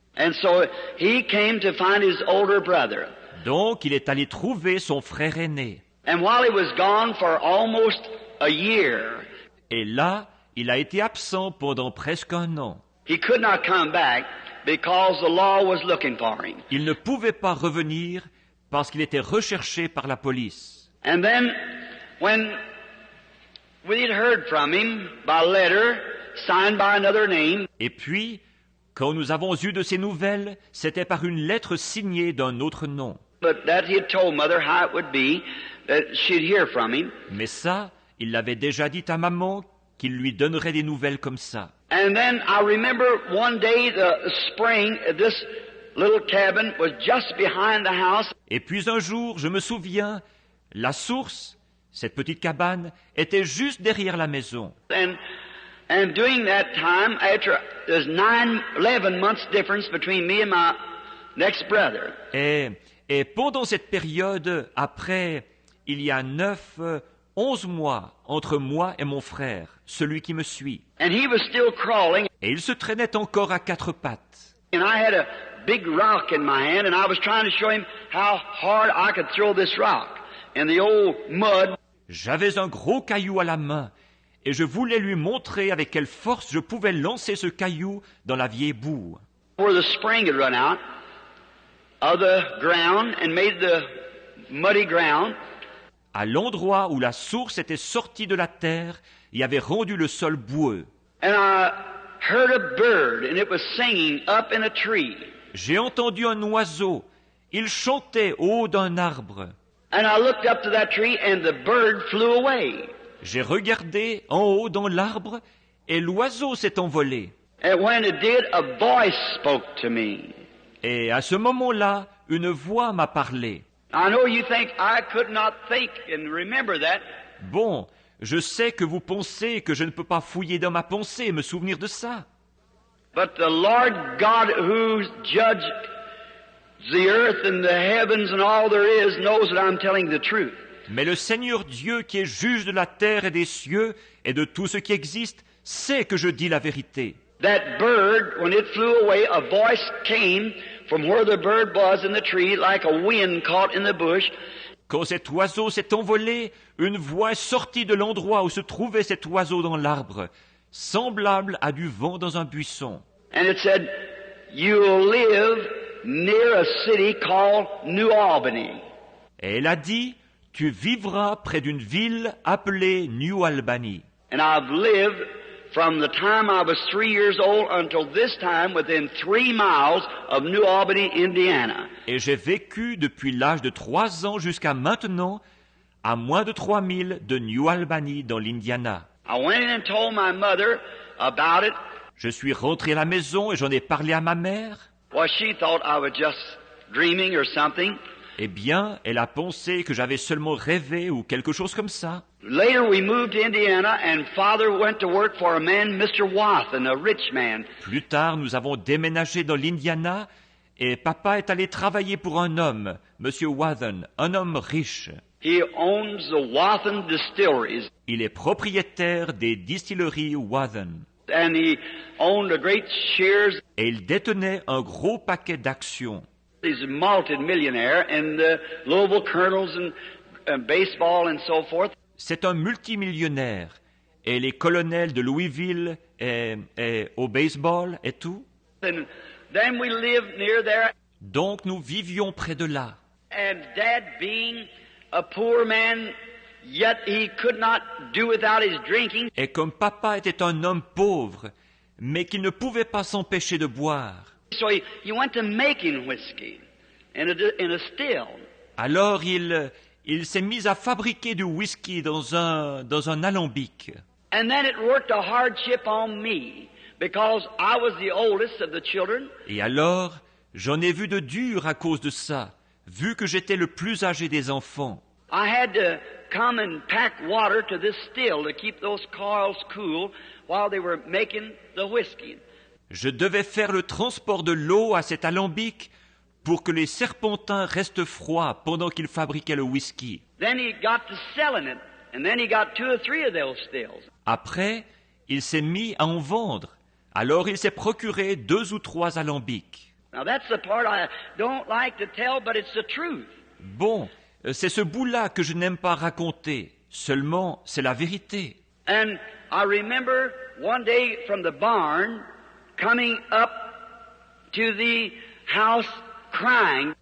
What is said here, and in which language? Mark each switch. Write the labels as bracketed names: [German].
[English] And so he came to find his older brother. [French] Donc, il est allé trouver son frère aîné. [English] And while he was gone for almost a year, [French] Et là, il a été absent pendant presque un an. [English] he could not come back because the law was looking for him. [French] Il ne pouvait pas revenir parce qu'il était recherché par la police. [English] And then when we had heard from him by letter, signed by another name, [French] Et puis, quand nous avons eu de ses nouvelles, c'était par une lettre signée d'un autre nom. [English] but that he had told Mother how it would be that she'd hear from him. [French] Mais ça, il l'avait déjà dit à maman qu'il lui donnerait des nouvelles comme ça. [English] And then I remember one day the spring, this little cabin was just behind the house. [French] Et puis un jour, je me souviens, la source, cette petite cabane, était juste derrière la maison. [English] And during that time, after there's 11 months difference between me and my next brother. [French] Et pendant cette période, après, il y a 11 mois entre moi et mon frère, celui qui me suit. [English] And he was still crawling. [French] Et il se traînait encore à quatre pattes. [English] And I had a big rock in my hand, and I was trying to show him how hard I could throw this rock in the old mud. [French] J'avais un gros caillou à la main, et je voulais lui montrer avec quelle force je pouvais lancer ce caillou dans la vieille boue. [English] Where the spring had run out of the ground and made the muddy ground. [French] À l'endroit où la source était sortie de la terre et avait rendu le sol boueux. [English] And I heard a bird, and it was singing up in a tree. [French] J'ai entendu un oiseau. Il chantait au haut d'un arbre. [English] And I looked up to that tree, and the bird flew away. [French] J'ai regardé en haut dans l'arbre et l'oiseau s'est envolé. [English] And when it did, a voice spoke to me. [French] Et à ce moment-là, une voix m'a parlé. [English] I know you think I could not think and remember that. [French] Bon, je sais que vous pensez que je ne peux pas fouiller dans ma pensée et me souvenir de ça. [English] But the Lord God who judged the earth and the heavens and all there is knows that I'm telling the truth. [French] Mais le Seigneur Dieu qui est juge de la terre et des cieux et de tout ce qui existe sait que je dis la vérité. [English] That bird, when it flew away, a voice came from where the bird was in the tree like a wind caught in the bush. [French] Quand cet oiseau s'est envolé, une voix est sortie de l'endroit où se trouvait cet oiseau dans l'arbre, semblable à du vent dans un buisson. [English] And it said, "You'll live near a city called New Albany." [French] Et elle a dit, tu vivras près d'une ville appelée New Albany. [English] And I've lived from the time I was 3 years old until this time within 3 miles of New Albany, Indiana. [French] Et j'ai vécu depuis l'âge de 3 ans jusqu'à maintenant à moins de 3000 de New Albany dans l'Indiana. [English] I went in and told my mother about it. [French] Je suis rentré à la maison et j'en ai parlé à ma mère. [English] Well, she thought I was just dreaming or something. [French] Eh bien, elle a pensé que j'avais seulement rêvé ou quelque chose comme ça. [English] Later we moved to Indiana and Father went to work for a man, Mr. Wathen, a rich man. [French] Plus tard, nous avons déménagé dans l'Indiana et papa est allé travailler pour un homme, Monsieur Wathen, un homme riche. [English] He owns the Wathen Distilleries. [French] Il est propriétaire des distilleries Wathen. [English] And he owned a great shares. [French] Et il détenait un gros paquet d'actions. [English] He's a multi-millionaire in the Louisville Colonels and baseball and so forth. [French] C'est un multimillionnaire. Et les colonels de Louisville et au baseball et tout. [English] And then we lived near there. [French] Donc nous vivions près de là. [English] And Dad being a poor man, yet he could not do without his drinking. [French] Et comme papa était un homme pauvre, mais qu'il ne pouvait pas s'empêcher de boire, [English] So he went to making whiskey in a still. [French] Alors il s'est mis à fabriquer du whisky dans un alambic. [English] And then it worked a hardship on me because I was the oldest of the children. [French] Et alors, j'en ai vu de dur à cause de ça, vu que j'étais le plus âgé des enfants. [English] I had to come and pack water to this still to keep those coils cool while they were making the whiskey. [French] Je devais faire le transport de l'eau à cet alambic pour que les serpentins restent froids pendant qu'ils fabriquaient le whisky. [English] Then he got to selling it, and then he got 2 or 3 of those stills. [French] Après, il s'est mis à en vendre. Alors il s'est procuré 2 ou 3 alambics. [English] Now that's the part I don't like to tell, but it's the truth. [French] Bon, c'est ce bout-là que je n'aime pas raconter. Seulement, c'est la vérité. [English] And I remember one day from the barn coming up to the house crying.